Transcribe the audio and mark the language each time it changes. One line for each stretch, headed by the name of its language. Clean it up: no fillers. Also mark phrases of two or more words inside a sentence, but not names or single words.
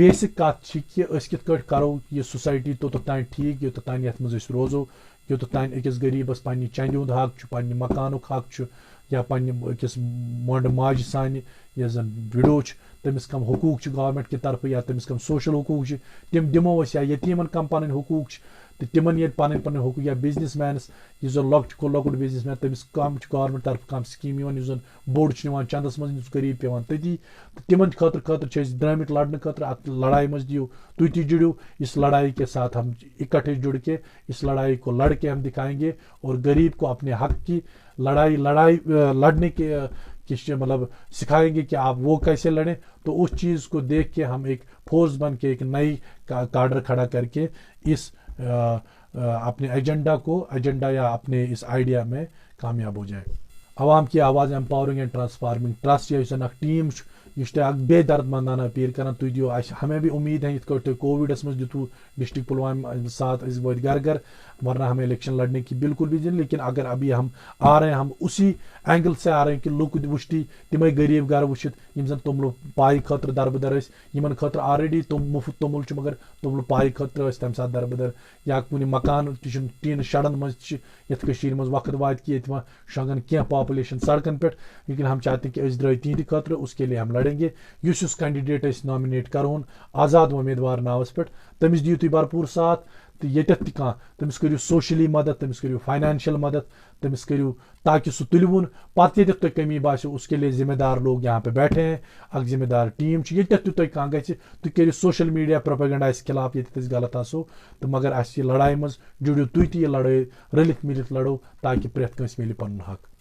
Kashmiri: بیسک کت کہ کت کٹ کرو یہ سوسائٹی توٚتتھ تام ٹھیک یوٚتتھ تام یتھ منٛز أسۍ روزو یوٚتتھ تام أکِس غریبس پننہِ چندِ ہُنٛد حق چھُ پننہِ مکانُک حق چھُ یا پننہِ أکِس مۄنڈٕ ماجہِ سانہِ یۄس زن وِڈو چھِ تٔمِس کم حقوٗق چھِ گورمنٹ کہِ طرفہٕ یا تٔمِس کم سوشل حقوٗق چھِ تِم دِمو أسۍ یا یتیٖمن کم پنٕنۍ حقوٗق چھِ تو تمن یہ پن حقوق یا بزنس مینس اس زن لۄکُٹ بزنس مین تمس کم گورمنٹ طرف کم سکیم اس زن بوڑ نوان چندس من غریب پیوان تتی تو تمن خاطر درامت لڑنے خاطر ات لڑائی مز دیو تھی جڑو
Urdu: اس لڑائی کے ساتھ ہم اکٹھے جڑ کے اس لڑائی کو لڑ کے ہم دکھائیں گے اور غریب کو اپنے حق کی لڑائی لڑنے کے مطلب سکھائیں گے کہ آپ وہ کیسے لڑیں تو اس چیز کو دیکھ کے ہم ایک فورس بن کے ایک نئی کاڈر کھڑا کر کے اس اپنے ایجنڈا یا اپنے اس آئیڈیا میں کامیاب ہو جائے عوام کی آواز امپاورنگ اینڈ ٹرانسفارمنگ ٹرسٹ یہ ٹیم
Kashmiri: یہ بے درد مندانہ اپیل کران تھی دیو
Urdu: ہمیں بھی امید ہے
Kashmiri: یت تھی کووڈس مز دتو
Urdu: ڈسٹرک پلوامہ
Kashmiri: ساتھ وت گھر گھر
Urdu: ورنہ ہمیں الیکشن لڑنے کی بالکل بھی دن لیکن اگر ابھی ہم آ رہے ہیں ہم اسی اینگل سے آ رہے ہیں کہ
Kashmiri: لوگ وچتی تمے غریب گھر وچت یم زن توملو پائی خاطر دربدر یمن خاطر آلریڈی مفت تومل مگر توملو پائی خاطر تمہ سات دربدر یا کن مکان ٹین شڑن مز یت مز وقت وات کہ یہ شنگن کی پاپولیشن سڑکن پہ
Urdu: لیکن ہم چاہتے ہیں کہ
Kashmiri: اس درائے تہند خاطر
Urdu: اس کے لیے ہم لڑیں گے
Kashmiri: اس کینڈیڈیٹ نامنیٹ کرون آزاد امیدوار ناوس پہ تمس دیو تھی بھرپور ساتھ تو یتھ تہ کھانا تمس کرو سوشلی مدد تمس کرو فائنانشل مدد تمس کرو تاکہ سہ تلون پتہ یتھ تہ کمی باسو
Urdu: اس کے لیے ذمہ دار لوگ یہاں پہ بیٹھے ہیں
Kashmiri: اک ذمہ دار ٹیم یتھ تہ تہ گھِ تھی کرو
English: social media propaganda
Kashmiri: اس خلاف یتھ غلط آسو تو مگر اس یہ لڑائی مز جڑو تھی تہ یہ لڑائی رلت ملت لڑو تاکہ پریت کنس ملے پن حق